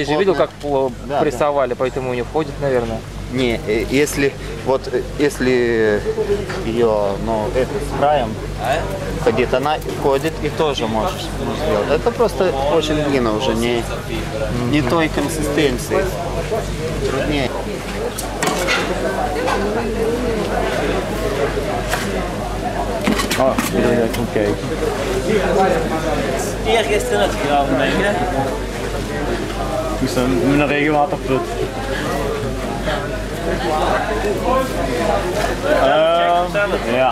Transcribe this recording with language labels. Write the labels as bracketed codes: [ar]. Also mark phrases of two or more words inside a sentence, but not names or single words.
[ru] здесь же видел, как прессовали, поэтому не входит, наверное. Не, если ее, ну, это с краем входит, она входит и тоже можешь сделать. Это просто очень глина уже не той консистенции. Труднее. [nl] Oh, oké. Eergisteren het gegraven, denk ik. Dus dan met een regenwaterput. Ja.